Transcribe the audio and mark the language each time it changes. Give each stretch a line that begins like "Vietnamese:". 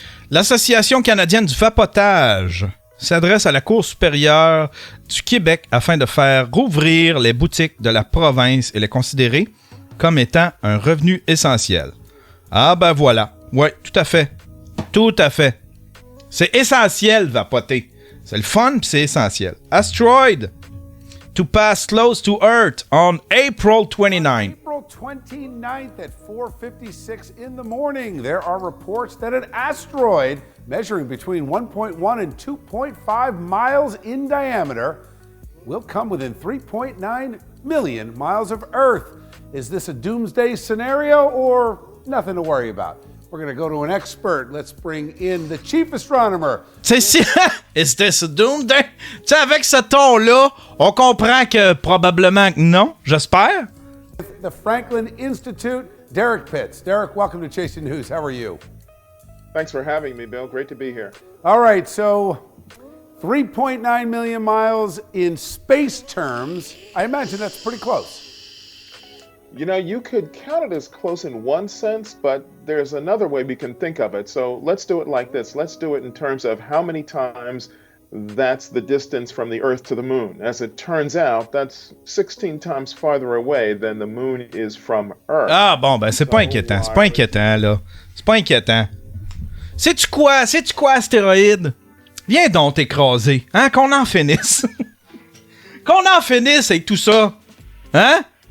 French: L'Association canadienne du vapotage s'adresse à la Cour supérieure du Québec afin de faire rouvrir les boutiques de la province et les considérer comme étant un revenu essentiel. Ah ben voilà. Ouais, tout à fait. Tout à fait. C'est essentiel, vapoter. C'est le fun pis c'est essentiel.
English: Asteroid to pass close to Earth on April 29. April 29th at 4:56 in the morning, there are reports that an asteroid measuring between 1.1 and 2.5 miles in diameter will come within 3.9 million miles of Earth. Is this a doomsday scenario or nothing to worry about? We're going to go to an expert. Let's bring in the chief astronomer.
French: C'est si...
English: Is this a doomsday?
French: Tu sais, avec ce ton-là, on comprend que probablement que non, j'espère.
English: The Franklin Institute, Derek Pitts. Derek, welcome to Chasing News. How are you? Thanks for having me, Bill. Great to be here. All right, so 3.9 million miles in space terms. I imagine that's pretty close. You know, you could count it as close in one sense, but there's another way we can think of it. So let's do it like this. Let's do it in terms of how many times that's the distance from the Earth to the Moon. As it turns out, that's 16 times farther away than the Moon is from Earth.
French: Ah bon, ben c'est pas inquiétant. C'est pas inquiétant, là. C'est pas inquiétant. Sais-tu quoi, astéroïde? Viens donc t'écraser. Hein, qu'on en finisse. Qu'on en finisse avec tout ça. Hein?